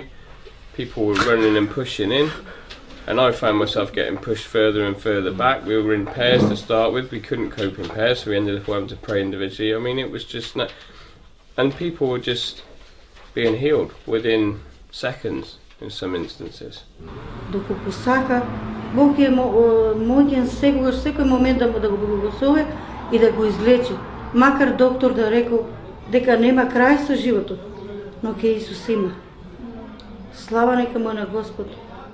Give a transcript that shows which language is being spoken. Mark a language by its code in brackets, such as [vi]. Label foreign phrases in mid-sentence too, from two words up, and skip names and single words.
[en] People were running and pushing in. And I found myself getting pushed further and further back. We were in pairs to start with. We couldn't cope in pairs, so we ended up having to pray individually. I mean, it was just not... And people were just being healed within seconds in some instances. [mk] Доколку сака, Бог е моќен секој момент да го благослови и да го излечи. Макар доктор да рекол дека нема крај со животот, но ке Исус има. Слава нека му на Господ.